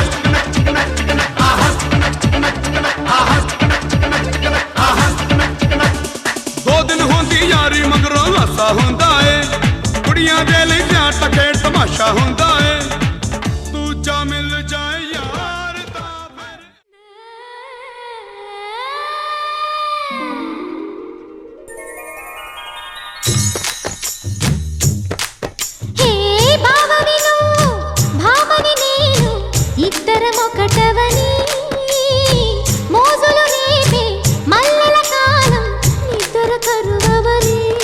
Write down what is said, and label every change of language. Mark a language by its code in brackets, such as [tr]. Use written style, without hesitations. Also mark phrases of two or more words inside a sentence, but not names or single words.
[pa] ਦੋ ਦਿਨ ਹੁੰਦੀ ਯਾਰੀ ਮਗਰੋਂ ਹਾਸਾ ਹੁੰਦਾ ਏ ਕੁੜੀਆਂ ਦੇ ਲਈ ਪਿਆਰ ਤਾਂ ਖੇਡ ਤਮਾਸ਼ਾ ਹੁੰਦਾ ਏ ਦੂਜਾ ਮਿਲ ਜਾਏ ਯਾਰ ਤਾਂ ਫਿਰ [te] హే బావని నువ్వు భామని నేను ఇద్దరం ఒకటవని మోజులు రేపే మల్లెల కాలం నిద్ర కరువవని